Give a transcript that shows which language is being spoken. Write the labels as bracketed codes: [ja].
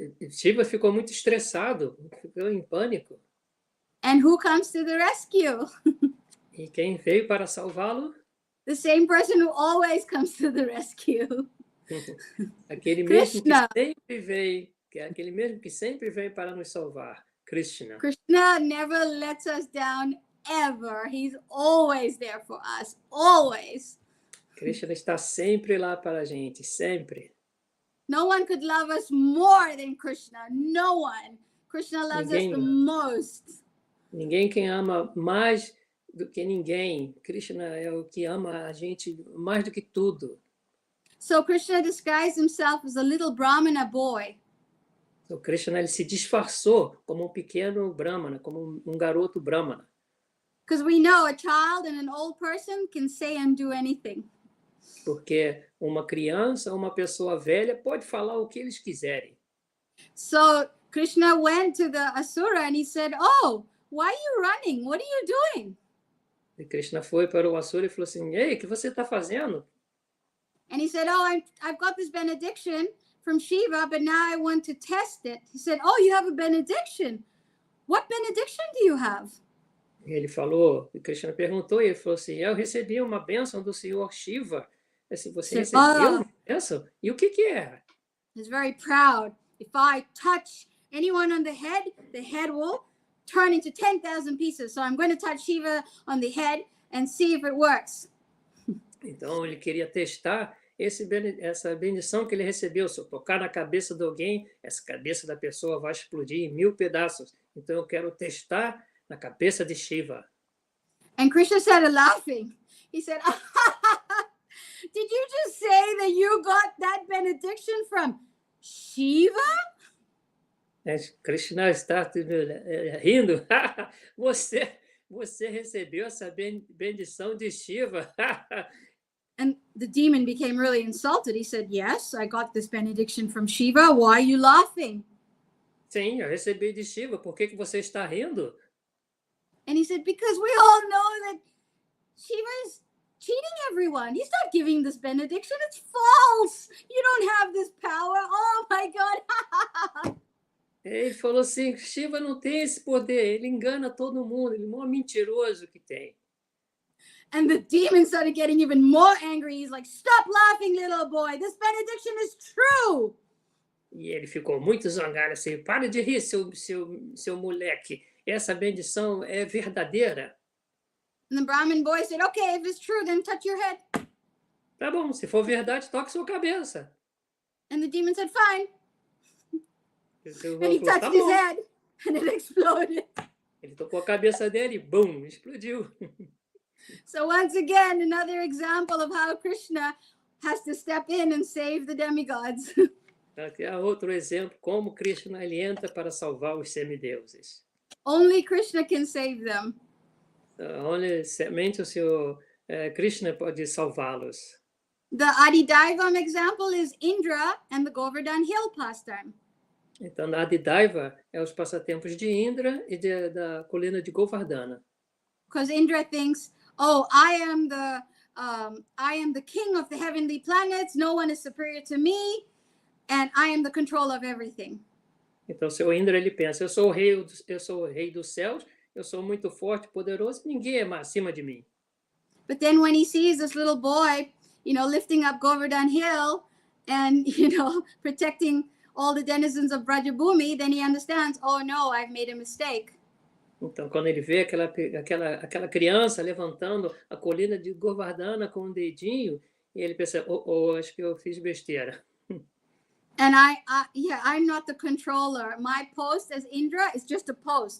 [pt] Shiva ficou muito estressado, ficou em pânico. [en] And who comes to the rescue? [pt] E quem veio para salvá-lo? [en] The same person who always comes to the rescue. [pt] Aquele mesmo que [en] Krsna. [pt] sempre veio, aquele mesmo que sempre veio para nos salvar, Krsna. [en] Krsna never lets us down ever. He's always there for us, always. [pt] Krsna está sempre lá para a gente, sempre. [en] No one could love us more than Krishna. No one. Krishna loves us the most. [pt] Ninguém quem ama mais do que ninguém. Krishna é o que ama a gente mais do que tudo. [en] So Krishna disguised himself as a little Brahmana boy. [pt] O Krishna ele se disfarçou como um pequeno brahmana, como um garoto brahmana. [en] Because we know a child and an old person can say and do anything. [pt] Porque uma criança, uma pessoa velha pode falar o que eles quiserem. [en] So Krishna went to the Asura and he said, "Oh, why are you running? What are you doing?" [pt] E Krishna foi para o Asura e falou assim: "Ei, o que você está fazendo?" [en] And he said, "Oh, I've got this benediction from Shiva, but now I want to test it." He said, "Oh, you have a benediction. What benediction do you have?" [pt] E ele falou, e Krishna perguntou, e ele falou assim: "Eu recebi uma bênção do Senhor Shiva." Assim, você recebeu uma bênção? E o que é? [en] He's very proud. If I touch anyone on the head will turn into 10,000 pieces. So I'm going to touch Shiva on the head and see if it works. [pt] Então ele queria testar essa bendição que ele recebeu. Se eu tocar na cabeça de alguém, essa cabeça da pessoa vai explodir em 1000 pedaços. Então eu quero testar na cabeça de Shiva. [en] And Krishna started laughing. He said, "Did you just say that you got that benediction from Shiva?" [pt] Krishna está rindo. Você recebeu essa bendição de Shiva. [en] And the demon became really insulted. He said, "Yes, I got this benediction from Shiva. Why are you laughing?" [pt] Sim, eu recebi de Shiva. Por que você está rindo? [en] And he said, "Because we all know that Shiva is cheating everyone. He's not giving this benediction. It's false. You don't have this power. Oh my God." [pt] Ele falou assim: Shiva não tem esse poder. Ele engana todo mundo. Ele é o maior mentiroso que tem. [en] And the demon started getting even more angry. He's like, "Stop laughing, little boy. This benediction is true." [pt] E ele ficou muito zangado assim: "Para de rir, seu moleque. Essa bendição é verdadeira." [en] And the Brahmin boy said, "Okay, if it's true, then touch your head." [pt] Tá bom, se for verdade, toque sua cabeça. [en] And the demon said, "Fine." And And he touched his head and it exploded. [pt] Ele tocou a cabeça dele e bum, explodiu. [en] So once again, another example of how Krishna has to step in and save the demigods. [pt] Aqui é outro exemplo como Krishna ele entra para salvar os semideuses. [en] Only Krishna can save them. [pt] Somente o Senhor Krishna pode salvá-los. [en] The Adidaivam example is Indra and the Govardhan Hill pastime. [pt] Então, na Adidaiva é os passatempos de Indra e da colina de Govardhana. [en] Because Indra thinks, "Oh, I am the king of the heavenly planets. No one is superior to me, and I am the control of everything." [pt] Então, seu Indra ele pensa: eu sou o rei dos céus, eu sou muito forte, poderoso, ninguém é acima de mim. [en] But then when he sees this little boy, lifting up Govardhan Hill and, protecting all the denizens of Brajabhumi, then he understands, oh no, I've made a mistake. [pt] Então, quando ele vê aquela criança levantando a colina de Govardhana com um dedinho, ele pensa, acho que eu fiz besteira. [en] And I'm not the controller. My post as Indra is just a post.